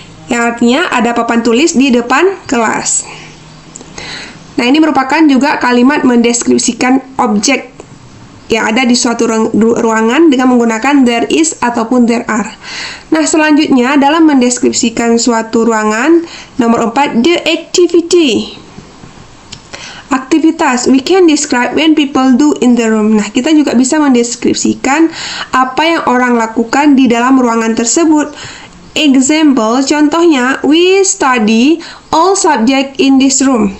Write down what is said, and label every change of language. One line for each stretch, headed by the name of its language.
Indonesian: Yang artinya ada papan tulis di depan kelas. Nah, ini merupakan juga kalimat mendeskripsikan objek yang ada di suatu ruangan dengan menggunakan there is ataupun there are. Nah, selanjutnya dalam mendeskripsikan suatu ruangan, nomor 4, the activity. Aktivitas aktivitas.
English: We can describe when people do in the room.
Indonesian: Nah, kita juga bisa mendeskripsikan apa yang orang lakukan di dalam ruangan tersebut.
English: Example, contohnya, we study all subject in this room.